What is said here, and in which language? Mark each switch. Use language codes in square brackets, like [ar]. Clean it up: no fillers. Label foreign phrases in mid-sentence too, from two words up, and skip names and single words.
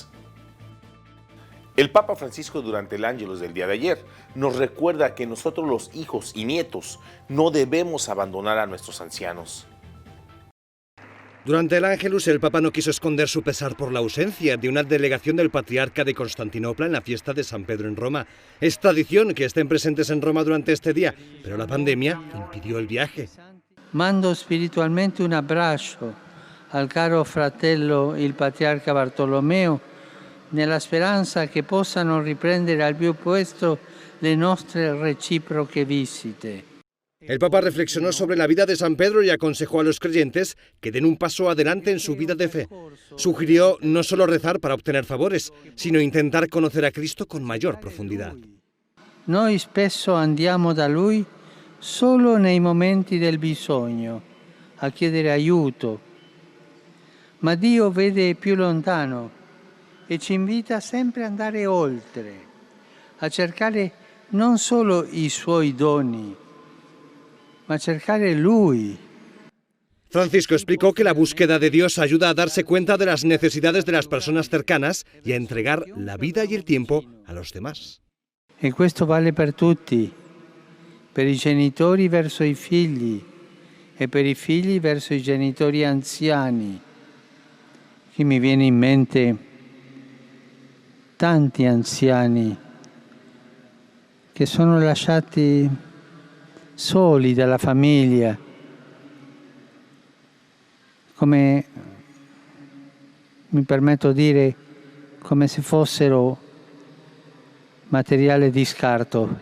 [es] El Papa Francisco durante el Ángelus del día de ayer nos recuerda que nosotros los hijos y nietos no debemos abandonar a nuestros ancianos. Durante el Ángelus, el Papa no quiso esconder su pesar por la ausencia de una delegación del Patriarca de Constantinopla en la fiesta de San Pedro en Roma. Es tradición que estén presentes en Roma durante este día, pero la pandemia impidió el viaje. [it] Mando spiritualmente un abbraccio al caro fratello il Patriarca Bartolomeo, nella speranza che possano riprendere al più presto le nostre reciproche visite. [es] El Papa reflexionó sobre la vida de San Pedro y aconsejó a los creyentes que den un paso adelante en su vida de fe. Sugirió no solo rezar para obtener favores, sino intentar conocer a Cristo con mayor profundidad. [it] Noi spesso andiamo da Lui solo nei momenti del bisogno, a chiedere aiuto, ma Dio vede più lontano e ci invita sempre ad andare oltre, a cercare non solo i Suoi doni, ma cercare Lui. [es] Francisco explicó que la búsqueda de Dios ayuda a darse cuenta de las necesidades de las personas cercanas y a entregar la vida y el tiempo a los demás. [it] E questo vale per tutti, per i genitori verso i figli e per i figli verso i genitori anziani. Qui mi viene in mente tanti anziani che sono lasciati soli dalla famiglia, come mi permetto di dire, come se fossero materiale di scarto.